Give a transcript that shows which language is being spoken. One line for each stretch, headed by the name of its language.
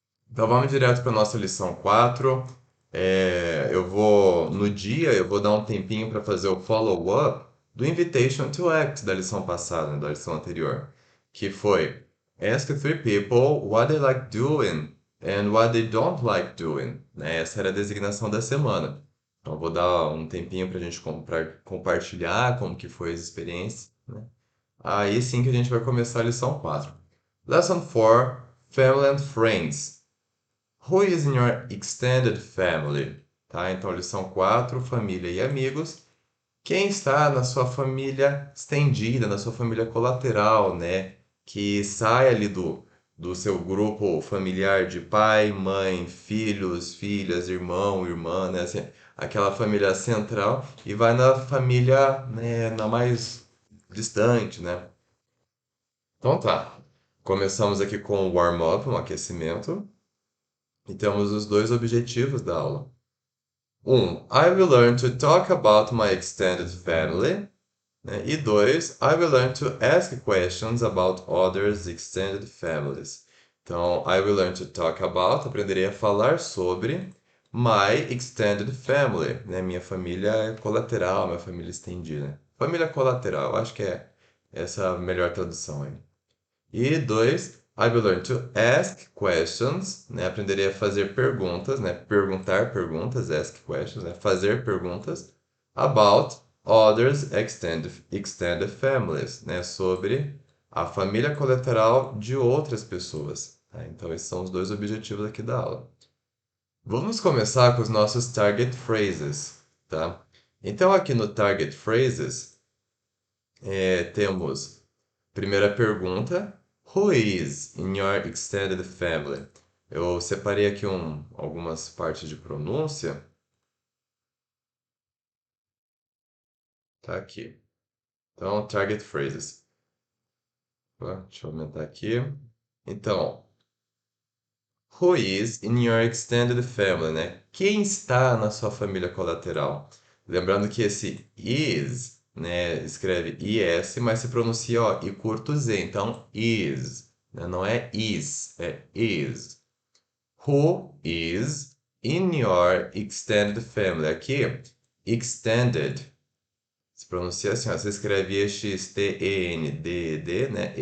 Portuguese: Então vamos direto para nossa lição 4. Eu vou dar um tempinho para fazer o follow-up do Invitation to Act da lição passada, né, da lição anterior, que foi
English: Ask three people what they like doing
Portuguese: and what they don't like doing, né? Essa era a designação da semana. Então eu vou dar um tempinho para a gente compartilhar como que foi as experiências, né? Aí sim que a gente vai começar a lição 4.
English: Lesson 4, Family and Friends. Who is in your extended family?
Portuguese: Tá? Então, lição 4, família e amigos. Quem está na sua família estendida, na sua família colateral, né? Que sai ali do seu grupo familiar de pai, mãe, filhos, filhas, irmão, irmã, né? Assim, aquela família central e vai na família, né, na mais distante, né? Então tá. Começamos aqui com o warm-up, um aquecimento. E temos os dois objetivos da aula.
English: I will learn to talk about my extended family.
Portuguese: Né? E dois,
English: I will learn to ask questions about others' extended families. Então, I will learn to talk about,
Portuguese: aprenderei a falar sobre
English: my extended family, né?
Portuguese: Minha família colateral, minha família estendida. Família colateral, acho que é essa a melhor tradução aí. E dois,
English: I will learn to ask questions, né?
Portuguese: Aprenderei a fazer perguntas, né? Perguntar perguntas,
English: ask questions,
Portuguese: né? Fazer perguntas
English: about others extended families, né?
Portuguese: Sobre a família colateral de outras pessoas. Tá? Então, esses são os dois objetivos aqui da aula. Vamos começar com os nossos
English: target phrases,
Portuguese: tá? Então, aqui no target phrases, temos primeira pergunta:
English: Who is in your extended family?
Portuguese: Eu separei aqui algumas partes de pronúncia. Tá aqui. Então, target phrases. Deixa eu aumentar aqui. Então,
English: who is in your extended family,
Portuguese: né? Quem está na sua família colateral? Lembrando que esse is, né, escreve is, mas se pronuncia ó, I curto Z, então is, né? Não é is, é is.
English: Who is in your extended family?
Portuguese: Aqui, extended. Se pronuncia assim, ó, você escreve E-X-T-E-N-D-E-D, né?